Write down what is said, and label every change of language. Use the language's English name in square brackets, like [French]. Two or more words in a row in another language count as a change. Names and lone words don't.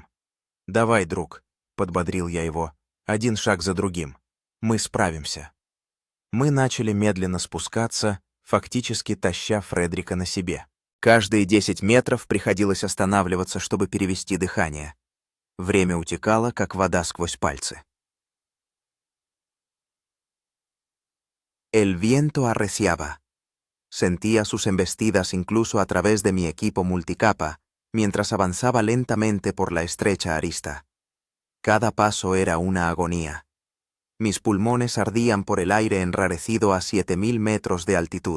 [Russian] «Давай, друг», — подбодрил я его, — «один шаг за другим. Мы справимся». Мы начали медленно спускаться, фактически таща Фредрика на себе. Каждые 10 метров приходилось останавливаться, чтобы перевести дыхание. Время утекало, как вода сквозь пальцы. [Spanish] El viento arreciaba. Sentía sus embestidas incluso a través de mi equipo multicapa, mientras avanzaba lentamente por la estrecha arista. Cada paso era una agonía. Mis pulmones ardían por el aire enrarecido a 7000 metros de altitud.